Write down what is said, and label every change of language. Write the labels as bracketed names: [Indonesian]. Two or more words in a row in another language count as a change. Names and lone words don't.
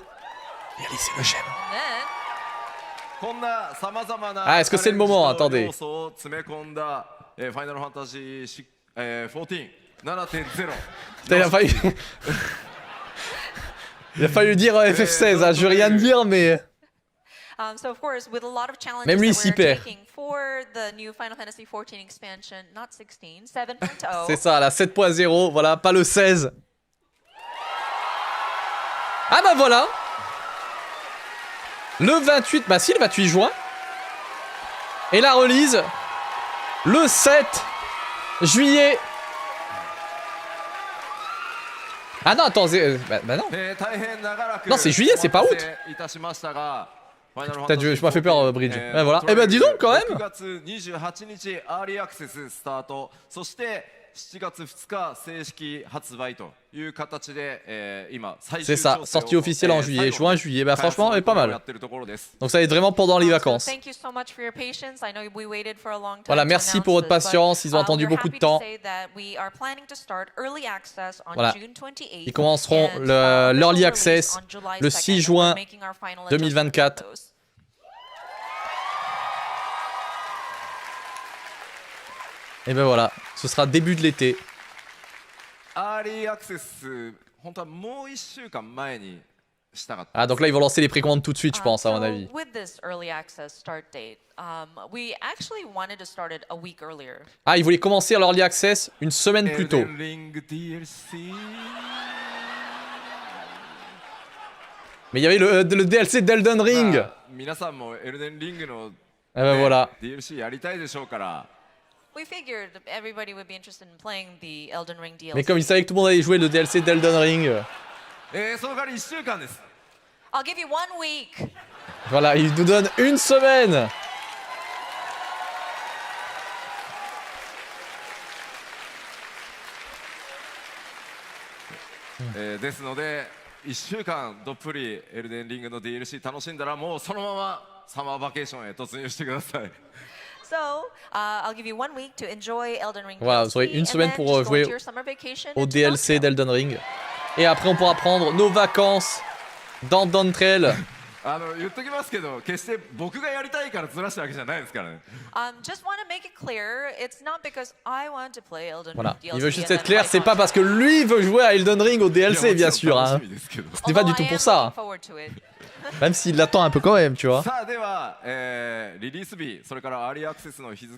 [French] Et à laisser le j'aime. Ah, est-ce que c'est le moment? Attendez. Final Fantasy XIV 7.0. Putain, il a failli... il a fallu dire FF16, hein. Je veux rien dire, mais... [English] So of course, with a lot of challenges [French] Même lui, [English] that [French] s'y [English] we're [French] perd. [English] taking for the new Final Fantasy XIV expansion, not 16, 7.0. [French] C'est ça, la 7.0, voilà, pas le 16. Ah bah voilà. Le 28, bah si, le 28 juin. Et la release, le 7 juillet. Ah non, attends, bah non. Non, c'est juillet, c'est pas août. Putain, je m'as fait peur, Bridge. Ouais, voilà. Eh ben dis donc, quand même. [Japanese] 7 月2日正式発売という形で、今最 [French] C'est [Japanese] 終 [French] ça, [Japanese] 調整を [French] sortie officielle en juillet, juin, juillet. Bah franchement, pas mal. [Japanese] やってるところです。 [French] Donc ça va être vraiment pendant les vacances. [English] So thank you so much for your patience. I know we waited for a long time. [French] Voilà, [English] to [French] merci [English] announce [French] pour votre [English] this, but, [French] patience. Ils ont attendu [English] we're [French] beaucoup de [English] happy to [French] temps. [English] say that we are planning to start early access on [French] Voilà. [English] June 28th, [French] Ils commenceront [English] and, [French] l'early [English] official access [French] release on July le [English] 2nd, [French] 6 juin [English] and we're making our final [French] 2024. [English] adjustments to those. [French] Et ben voilà, ce sera début de l'été. [Japanese] アーリーアクセス本当はもう1週間前にしたかった。 [French] Ah, donc là, ils vont lancer les précommandes tout de suite, je pense, à mon [English] So [French] avis. [English] with this early access start date, we actually wanted to start it a week earlier. [French] Ah, ils voulaient commencer l' [English] early access [French] une semaine plus tôt. Elden Ring DLC. Mais il y avait le DLC d'Elden Ring. [Japanese] 皆さんもエルデンリングの [French] Eh ben voilà. [Japanese] DLC やりたいでしょうから。 [English] We figured everybody would be interested in playing the Elden Ring DLC. [French] Mais comme ils savaient que tout le monde allait jouer le DLC d'Elden Ring, [Japanese] その代わり1週間です。 [English] I'll give you 1 week. [French] voilà, ils nous donnent une semaine. [Japanese] ですので1週間どっぷりエルデンリングの DLC 楽しんだらもうそのままサマーバケーションへ突入してください。 [English] So, I'll give you 1 week to enjoy Elden Ring [French] Voilà, [English] DLC, [French] vous aurez une [English] and [French] semaine [English] then [French] pour [English] just go [French] jouer [English] into your summer vacation [French] au [English] into [French] DLC [English] Dawntrail. [French] d'Elden Ring. Et après, on pourra prendre nos vacances dans Dawntrail. [Japanese] 言っときますけど決して僕がやりたいからずらしたわけじゃないですからね。 [English] Just want to make it clear, it's not because I want to play Elden [French] Voilà, [English] Ring DLC. [French] il veut juste [English] and [French] être [English] then [French] clair, [English] I [French] c'est pas [English] can't. [French] parce que lui veut jouer à Elden Ring au [Japanese] いや [French] DLC, [Japanese] もちろ [French] bien [Japanese] ん [French] sûr. [Japanese] 楽 [French] Hein. [Japanese] しみですけど。 [French] Ce n'est pas du [English] Although [French] tout [English] I [French] pour [English] am [French] ça. [English] looking forward to it. [French] Même s'il l'attend un peu quand même, tu vois. [Japanese] さあでは、リリース日それからアーリーアクセスの日付を